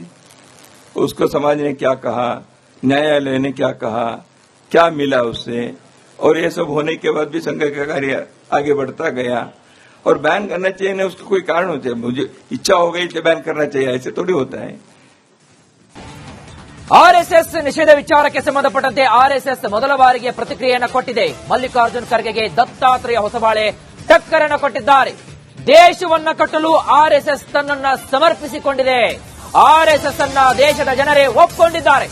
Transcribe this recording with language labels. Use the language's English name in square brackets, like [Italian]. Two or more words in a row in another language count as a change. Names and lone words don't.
[Hindi] उसको समाज ने क्या कहा, न्यायालय ने क्या कहा, क्या मिला उससे, और ये सब होने के बाद भी संघ का कार्य आगे बढ़ता गया। और बैन करना चाहिए ना, उसका कोई कारण होता है, मुझे इच्छा हो गई इसलिए बैन करना चाहिए, ऐसे थोड़ी होता है। [Kannada] ಆರ್ಎಸ್ಎಸ್ ನಿಷೇಧ ವಿಚಾರಕ್ಕೆ ಸಂಬಂಧಪಟ್ಟಂತೆ ಆರ್ಎಸ್ಎಸ್ ಮೊದಲ ಬಾರಿಗೆ ಪ್ರತಿಕ್ರಿಯೆಯನ್ನು ಕೊಟ್ಟಿದೆ. ಮಲ್ಲಿಕಾರ್ಜುನ್ ಖರ್ಗೆಗೆ ದತ್ತಾತ್ರೇಯ ಹೊಸಬಾಳೆ ಟಕ್ಕರನ್ನು ಕೊಟ್ಟಿದ್ದಾರೆ. ದೇಶವನ್ನ ಕಟ್ಟಲು ಆರ್ಎಸ್ಎಸ್ ತನ್ನನ್ನ ಸಮರ್ಪಿಸಿಕೊಂಡಿದೆ. ಆರ್ಎಸ್ಎಸ್ ಅನ್ನ ದೇಶದ ಜನರೇ ಒಪ್ಪಿಕೊಂಡಿದ್ದಾರೆ.